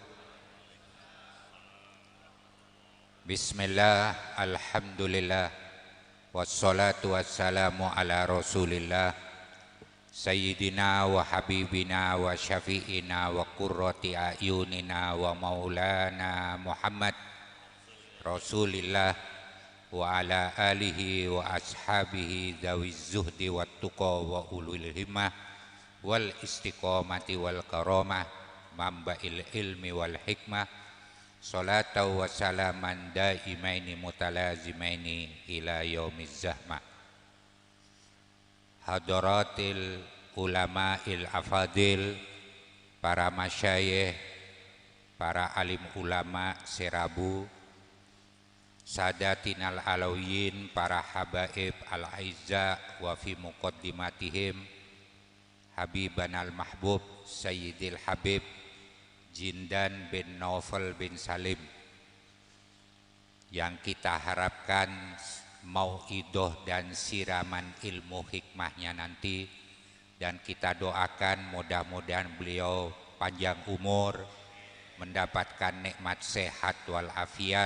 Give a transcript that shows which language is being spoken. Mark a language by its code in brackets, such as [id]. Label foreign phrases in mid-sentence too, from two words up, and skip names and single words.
[ar] بسم الله، الحمد لله، والصلاة والسلام على رسول الله سيدنا وحبيبنا وشفيعنا وقرة أعيننا ومولانا محمد رسول الله وعلى آله وأصحابه ذوي الزهد والتقى وأولي الهمة والاستقامة والكرامة منبع العلم والحكمة صلاة وسلاما دائمين متلازمين إلى يوم الزحمة. حضرات العلماء الأفاضل, para masyayikh, [id] para alim ulama [ar] Serabu, ساداتنا العلويين، para الحبائب الأعزاء وفي مقدمتهم حبيبنا المحبوب سيد الحبيب جندان بن نوفل بن سالم, [id] yang kita harapkan mau'idoh dan siraman ilmu hikmahnya nanti, dan kita doakan mudah-mudahan beliau panjang umur, mendapatkan nikmat sehat walafiat.